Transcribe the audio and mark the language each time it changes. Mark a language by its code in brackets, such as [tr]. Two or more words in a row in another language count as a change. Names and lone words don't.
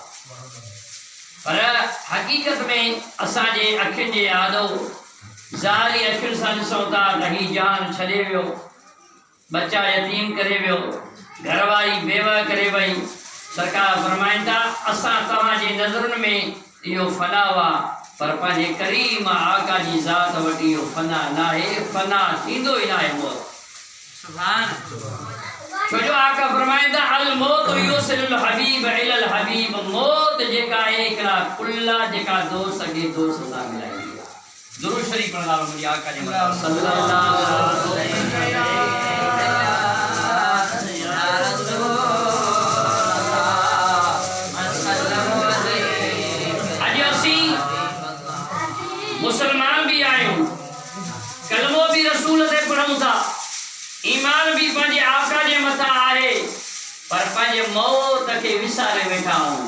[sd] पर हक़ीक़त में असांजे अखियुनि जे आदो ज़ारी अखियुनि सां ॾिसूं था त ही जान छॾे वियो, बच्चा यतीम करे वियो, घरवारी बेवा करे वई। सरकार फरमाइनि था असां तव्हांजे नज़रुनि में इहो फना हुआ, पर पंहिंजे करीम आका जी ज़ात वटि इहो फना न आहे, फना थींदो ई न आहे मौत। छो जो आका फरमाइनि था [ar] الموت يوصل الحبيب إلى الحبيب. [sd] मौत जेका आहे हिकिड़ा कुल्ला जेका दोस्त अॻे दोस्त सां मिलाईंदी आहे। दुरूद शरीफ़ पढ़ंदा वञो मुंहिंजे आका जे मथां [ar] صلى الله عليه وسلم. [sd] मुसलमान भी आयो, कलमो भी रसूल ते पढ़ूं था, ईमान भी पंहिंजे आका जे मथां आहे, पर पंहिंजे मौत खे विसारे वेठा आहियूं।